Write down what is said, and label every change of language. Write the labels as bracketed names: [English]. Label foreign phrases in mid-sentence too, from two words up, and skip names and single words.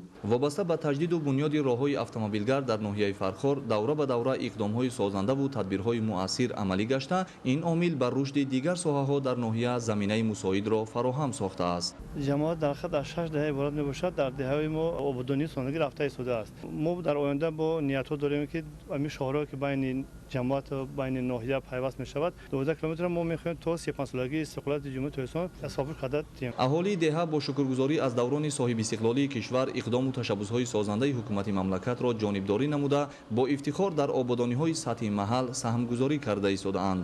[Tajik] вобаста ба таҷдид ва бунёди роҳҳои автомобилгард дар ноҳияи Фархор давра ба давра иқдомҳои созанда ва тадбирҳои муассир амалӣ гашта, ин омил бар рушди дигар соҳаҳо дар ноҳия заминаи мусоидро фароҳам сохтааст. ҷамоат дар хат аз 6 деҳа иборат мебошад. дар деҳаи мо ободонӣ созандагӣ рафта истодааст. мо дар оянда бо ниятҳо дорем ки ҳамин шаҳрҳо ки байни ҷамоат байни ноҳия пайваст мешавад. 12 километр мо мехоҳем то 35 солагии истиқлолияти ҷумҳурии Тоҷикистон сабур карда дием. аҳолии деҳа бо шукргузорӣ аз даврони соҳибистиқлолии кишвар иқдому ташаббусҳои созандаи ҳукумати мамлакатро ҷонибдорӣ намуда бо ифтихор дар ободониҳои сатҳи маҳал саҳмгузорӣ карда истодаанд.